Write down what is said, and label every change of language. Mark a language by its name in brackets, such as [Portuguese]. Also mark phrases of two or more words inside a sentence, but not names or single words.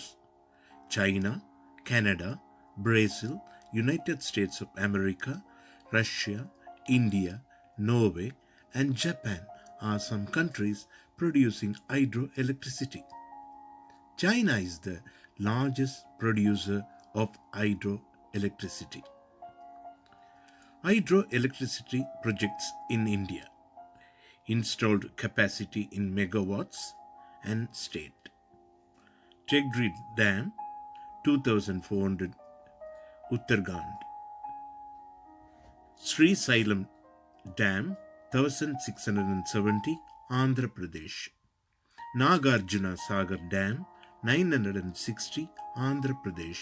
[English] China, Canada, Brazil, United States of America, Russia, India, Norway, and Japan are some countries producing hydroelectricity. China is the largest producer of hydroelectricity. Hydroelectricity projects in India. Installed capacity in megawatts and state. Tegri Dam 2400 Uttarakhand. Sri Sailam Dam 1670 Andhra Pradesh. Nagarjuna Sagar Dam 960 Andhra Pradesh.